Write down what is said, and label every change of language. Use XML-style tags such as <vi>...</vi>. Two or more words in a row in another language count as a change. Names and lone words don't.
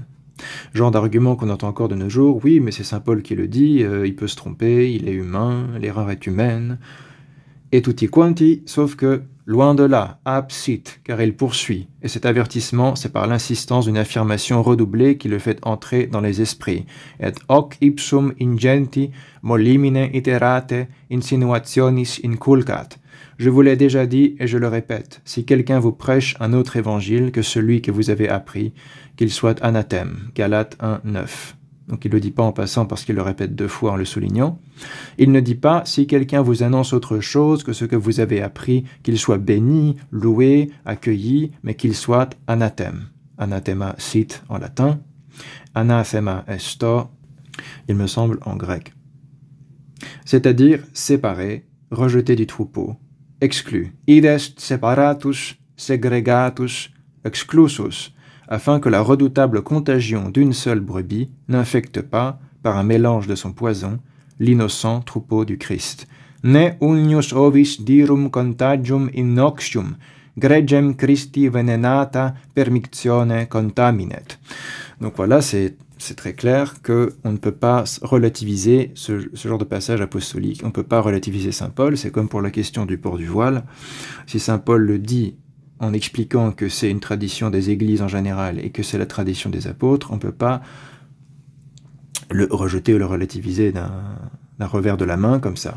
<fr>Genre d'argument qu'on entend encore de nos jours, oui, mais c'est saint Paul qui le dit, il peut se tromper, il est humain, l'erreur est humaine, et</fr> <it>tutti quanti,</it> <fr>sauf que, loin de là, absit, car il poursuit, et cet avertissement, c'est par l'insistance d'une affirmation redoublée qui le fait entrer dans les esprits.</fr> <la>Et hoc ipsum ingenti molimine iterate insinuationis inculcat.</la> <fr>Je vous l'ai déjà dit et je le répète, si quelqu'un vous prêche un autre évangile que celui que vous avez appris, qu'il soit anathème. Galates 1, 9. Donc il ne le dit pas en passant parce qu'il le répète 2 fois en le soulignant. Il ne dit pas, si quelqu'un vous annonce autre chose que ce que vous avez appris, qu'il soit béni, loué, accueilli, mais qu'il soit anathème.</fr> <la>Anathema sit</la> <fr>en latin,</fr> <la>anathema esto,</la> <fr>il me semble en grec. C'est-à-dire séparé, rejeté du troupeau, exclu.</fr> <la>Id est separatus, segregatus, exclusus,</la> <fr>afin que la redoutable contagion d'une seule brebis n'infecte pas, par un mélange de son poison, l'innocent troupeau du Christ.</fr> <la>Ne unius ovis dirum contagium innoxium, gregem Christi venenata permictione contaminet.</la> <fr>Donc voilà, c'est très clair qu'on ne peut pas relativiser ce genre de passage apostolique. On ne peut pas relativiser saint Paul, c'est comme pour la question du port du voile. Si saint Paul le dit en expliquant que c'est une tradition des églises en général et que c'est la tradition des apôtres, on ne peut pas le rejeter ou le relativiser d'un revers de la main comme ça.</fr>